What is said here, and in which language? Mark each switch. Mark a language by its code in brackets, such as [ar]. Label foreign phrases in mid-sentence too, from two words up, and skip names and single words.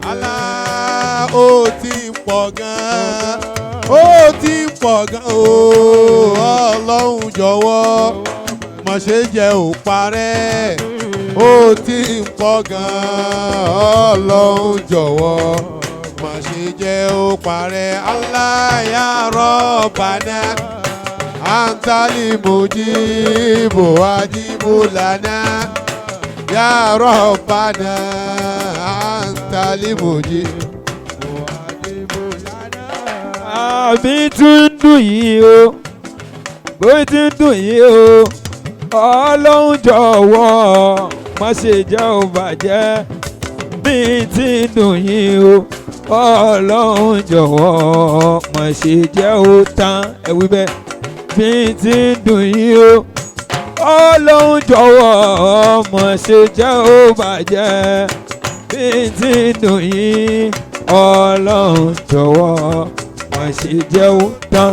[yo] Allah ó ti ń pọ̀ gan-an ó ti ń pọ̀ gan-an Ọlọ́run jọ̀wọ́ má ṣe jẹ́ ó parẹ́ ó ti ń pọ̀ gan-an Ọlọ́run jọ̀wọ́ má ṣe jẹ́ ó parẹ́. [ar] الله يا ربنا أنت لي مجيب واجب لنا يا ربنا أنت لي مجيب واجب لنا. [yo] Àbí tí ń dùn yìí o bó ti ń dùn yìí o Ọlọ́run jọ̀wọ́ má ṣe jẹ́ ó bàjẹ́ bí tí ń dùn yìí o Ọlọ́run jọ̀wọ́ má ṣe jẹ́ ó tán ẹ wí bẹ́ẹ̀ bí tí ń dùn yìí o Ọlọ́run jọ̀wọ́ má ṣe jẹ́ ó bàjẹ́ bí tí ń dùn yìí Ọlọ́run jọ̀wọ́ má ṣe jẹ́ ó tán.